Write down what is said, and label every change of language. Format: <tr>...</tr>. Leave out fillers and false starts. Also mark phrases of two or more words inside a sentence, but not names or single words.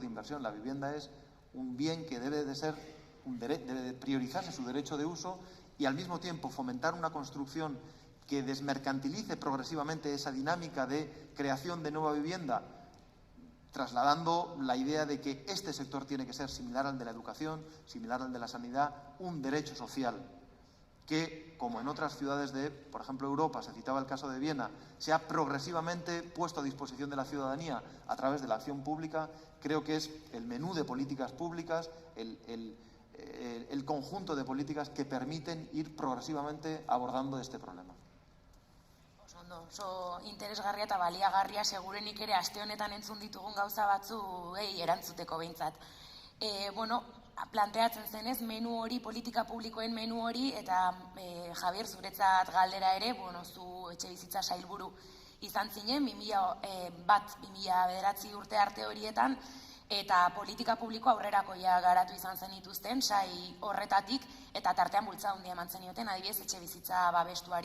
<es>inversión, la vivienda es un bien que debe de priorizarse su derecho de uso y al mismo tiempo fomentar una construcción que desmercantilice progresivamente esa dinámica de creación de nueva vivienda, trasladando la idea de que este sector tiene que ser similar al de la educación, similar al de la sanidad, un derecho social que, como en otras ciudades de, por ejemplo, Europa, se citaba el caso de Viena, se ha progresivamente puesto a disposición de la ciudadanía a través de la acción pública. Creo que es el menú de políticas públicas, el conjunto de políticas que permiten ir progresivamente abordando este problema.</es> <eu>Oso interesgarria eta baliagarria segurenik ere aste honetan entzun ditugun gauza batzuei erantzuteko behintzat. Planteatzen zenez, menu hori, politika publikoen menu hori, eta Javier, zuretzat galdera ere, zu etxebizitza sailburu izan zinen, 2001-2009 urte arte horietan, eta politika publiko aurrerakoia garatu izan zenituzten, sai horretatik, eta tartean bultza handia eman zenioten, adibidez, etxebizitza babestuari.</eu>